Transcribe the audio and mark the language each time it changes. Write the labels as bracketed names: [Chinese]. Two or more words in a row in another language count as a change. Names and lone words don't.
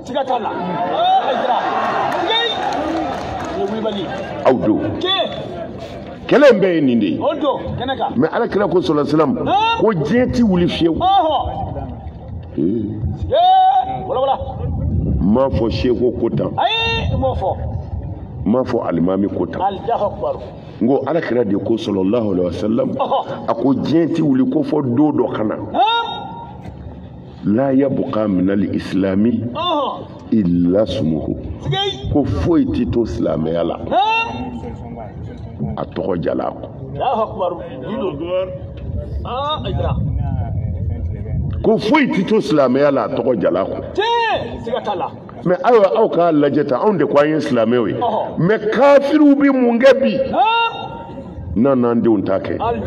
[Bambara] aw don kɛlɛ in bɛɛ ye nin de ye mɛ ala kira ko sɔlɔ silam ko diɲɛ ti wuli fiyewu m'a fɔ seko ko tan m'a fɔ alimami ko tan n ko ala kira de ko [Arabic] صلى الله عليه وسلم [Bambara] a ko diɲɛ ti wuli ko fɔ don dɔ kana [Arabic] لا يبقى من الإسلام إلا اسمه [Bambara] ko foyi ti to silamɛya la a tɔgɔ jala ko foyi ti to silamɛya la a tɔgɔ jala ko mɛ ayiwa aw k'a lajɛ ta anw de ko an ye silamɛw ye mɛ kafiriw bɛ mun kɛ bi n'an denw t'a kɛ